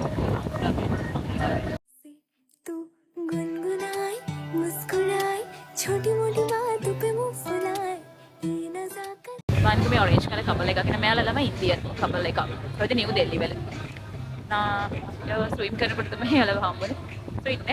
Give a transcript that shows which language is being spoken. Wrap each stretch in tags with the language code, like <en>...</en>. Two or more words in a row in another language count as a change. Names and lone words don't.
<hi>तू गुनगुनाए मुस्कुराए छोटी मोटी बातों पे मुंह फुलाए ये नजाकत</hi> <si>One में</si> <en>orange color couple</en> <si>එකක් නේ මෙයාලා ළමයි</si> <en>Indian couple</en> <si>එකක්. ඔය නිව් දෙල්ලි වල. නා ස්විම් කරනකොට තමයි යාළුව හම්බුනේ. So ඉන්නේ.</si>